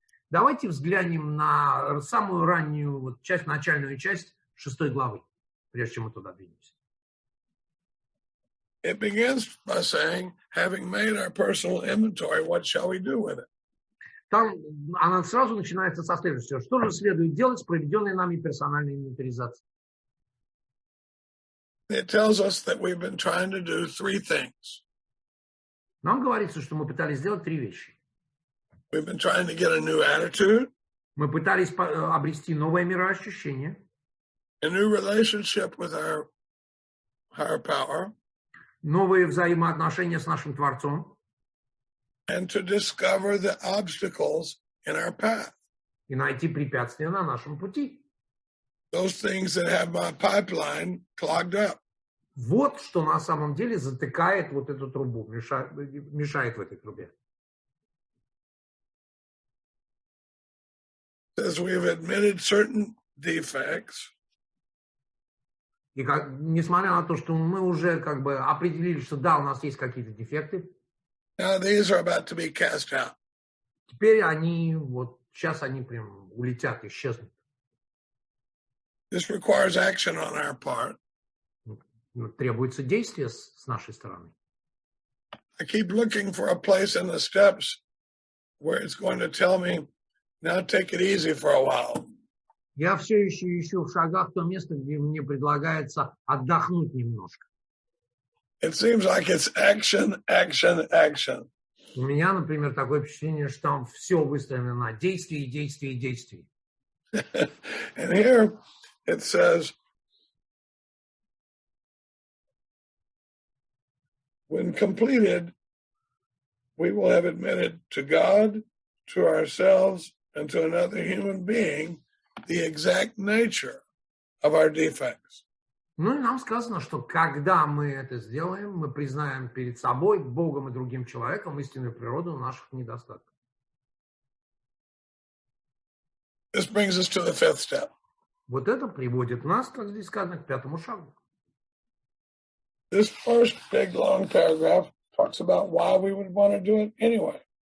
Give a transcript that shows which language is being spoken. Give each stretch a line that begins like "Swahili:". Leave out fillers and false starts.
Russian: Давайте взглянем на самую раннюю часть, начальную часть 6 главы, прежде чем мы туда двинемся.
English: It begins by saying, having made our personal inventory, what shall we do with it?
Russian: Там она сразу начинается со следующего. Что же следует делать с проведенной нами персональной инвентаризацией?
English: It tells us that we've been trying to do three things.
Russian: Нам говорится, что мы пытались сделать 3 вещи.
English: We've been trying to get a new attitude.
Russian: Мы пытались обрести новое мироощущение.
English: A new relationship with our higher power.
Russian: Новые взаимоотношения с нашим Творцом.
English: And to discover the obstacles in our path.
Russian: И найти препятствия на нашем пути.
English: Those things that have my pipeline clogged up.
Russian: Вот что на самом деле затыкает вот эту трубу, мешает в этой трубе.
English: As we've admitted certain defects.
Russian: И несмотря на то, что мы уже определили, что да, у нас есть какие-то дефекты.
English: Now these are about to be cast out.
Russian: Теперь сейчас они прям улетят, исчезнут.
English: This requires action on our part.
Russian: Требуется действие с нашей стороны.
English: I keep looking for a place in the steps where it's going to tell me, now take it easy for a while.
Russian: Я все еще ищу в шагах то место, где мне предлагается отдохнуть немножко.
English: It seems like it's action, action, action.
Russian: У меня, например, такое впечатление, что там все выстроено на действии, действии, действии.
English: And here it says, when completed, we will have admitted to God, to ourselves, and to another human being the exact nature of our defects.
Russian: Ну и нам сказано, что когда мы это сделаем, мы признаем перед собой, Богом и другим человеком истинную природу наших недостатков.
English: This brings us to the fifth step.
Russian: Вот это приводит нас, как здесь сказано, к пятому шагу.
English: this first big long paragraph talks about why we would want to do it anyway.